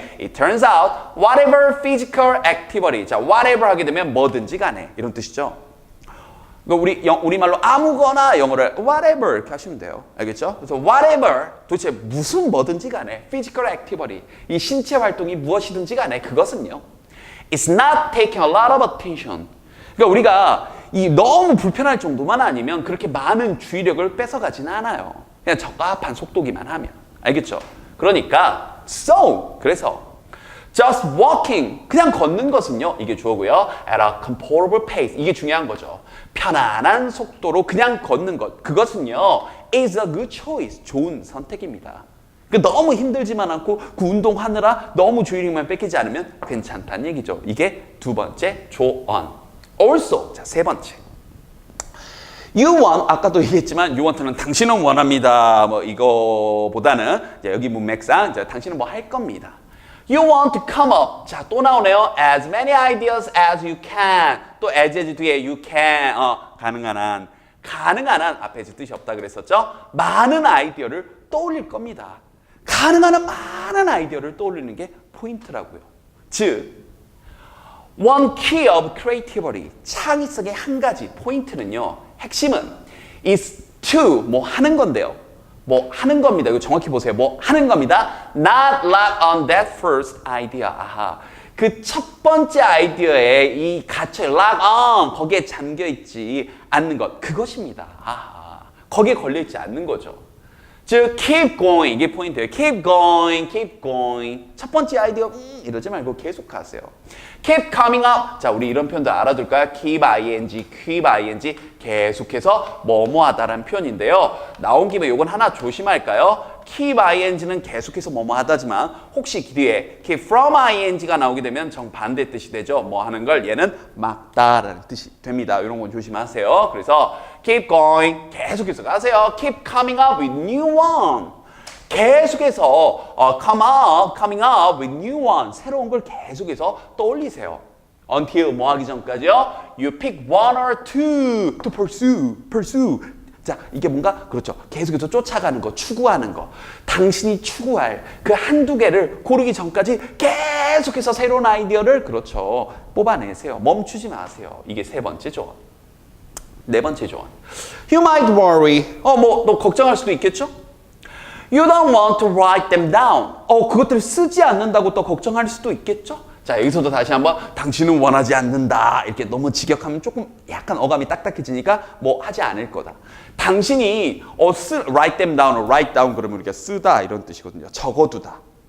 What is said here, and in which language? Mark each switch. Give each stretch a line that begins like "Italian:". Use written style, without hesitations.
English: It turns out whatever physical activity 자 whatever
Korean: 하게 되면 뭐든지 간에 이런 뜻이죠. 우리말로 아무거나 영어를 whatever 이렇게 하시면 돼요. 알겠죠? 그래서 whatever 도대체 무슨 뭐든지 간에 physical activity 이 신체 활동이 무엇이든지 간에 그것은요.
English: It's not taking a lot of attention.
Korean: 그러니까 우리가 이 너무 불편할 정도만 아니면 그렇게 많은 주의력을 뺏어가지는 않아요. 그냥 적합한 속도기만 하면. 알겠죠? 그러니까 그래서
English: just walking
Korean: 그냥 걷는 것은요. 이게 주어고요.
English: At a comfortable pace 이게 중요한 거죠.
Korean: 편안한 속도로 그냥 걷는 것 그것은요.
English: is a good choice
Korean: 좋은 선택입니다. 너무 힘들지만 않고 그 운동하느라 너무 주의력만 뺏기지 않으면 괜찮다는 얘기죠. 이게 두 번째 조언. Also 자 세 번째. You want 아까도 얘기했지만 you want는 당신은 원합니다. 뭐 이거보다는 여기 문맥상 당신은 뭐 할 겁니다.
English: You want to come up.
Korean: 자, 또 나오네요.
English: As many ideas as you can.
Korean: 또 as 뒤에 you can. 가능한 한. 가능한 한 앞에서 뜻이 없다 그랬었죠? 많은 아이디어를 떠올릴 겁니다. 가능한 한 많은 아이디어를 떠올리는 게 포인트라고요.
English: 즉, one key of creativity.
Korean: 창의성의 한 가지 포인트는요. 핵심은 is to 뭐 하는 건데요. 뭐 하는 겁니다. 이거 정확히 보세요. 뭐 하는 겁니다.
English: Not lock on that first idea.
Korean: 아하. 그 첫 번째 아이디어에 이 갇혀 lock on 거기에 잠겨 있지 않는 것. 그것입니다. 아하. 거기에 걸려 있지 않는 거죠. 즉 keep going 이게 포인트예요.
English: keep going, keep going.
Korean: 첫 번째 아이디어 이러지 말고 계속 하세요.
English: keep coming up.
Korean: 자, 우리 이런 표현도 알아둘까요?
English: keep ing, keep ing.
Korean: 계속해서 뭐뭐하다라는 표현인데요. 나온 김에 요건 하나 조심할까요? keep ing는 계속해서 뭐뭐하다지만 혹시 뒤에 keep from ing가 나오게 되면 정반대 뜻이 되죠. 뭐 하는 걸 얘는 막다라는 뜻이 됩니다. 이런 건 조심하세요. 그래서 keep going 계속해서 가세요.
English: keep coming up with new one.
Korean: 계속해서
English: coming up with new one.
Korean: 새로운 걸 계속해서 떠올리세요. Until 뭐 하기 전까지요?
English: You pick one or two to pursue.
Korean: 자, 이게 뭔가 그렇죠. 계속해서 쫓아가는 거, 추구하는 거. 당신이 추구할 그 한두 개를 고르기 전까지 계속해서 새로운 아이디어를 그렇죠. 뽑아내세요. 멈추지 마세요. 이게 세 번째 조언. 네 번째 조언.
English: You might worry.
Korean: 너 걱정할 수도 있겠죠?
English: You don't want to write them down.
Korean: 그것들을 쓰지 않는다고 또 걱정할 수도 있겠죠? 자, 여기서도 다시 한번 당신은 원하지 않는다. 이렇게 너무 직역하면 조금 약간 어감이 딱딱해지니까 뭐 하지 않을 거다. 당신이
English: write them down,
Korean: write down 그러면 우리가 쓰다 이런 뜻이거든요. 적어두다.